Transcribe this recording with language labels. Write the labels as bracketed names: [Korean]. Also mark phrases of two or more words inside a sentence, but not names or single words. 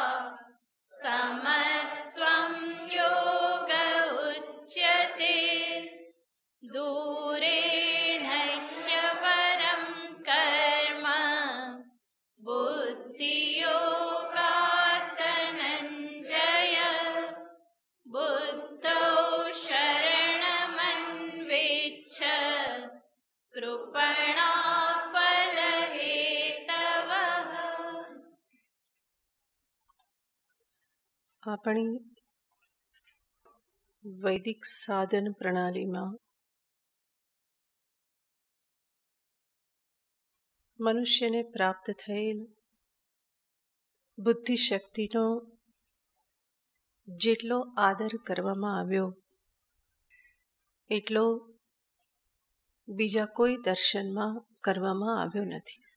[Sanskrit] समत्वं योग उच्यते दूरेण ह्यपरं कर्म बुद्धियोगात् धनञ्जय बुद्धौ शरणमन्विच्छ कृपणा फलहेतवः। [Gujarati] આપણી વૈદિક સાધન પ્રણાલીમાં મનુષ્યને પ્રાપ્ત થયેલ બુદ્ધિશક્તિનો જેટલો આદર કરવામાં આવ્યો એટલો બીજા કોઈ દર્શનમાં કરવામાં આવ્યો નથી.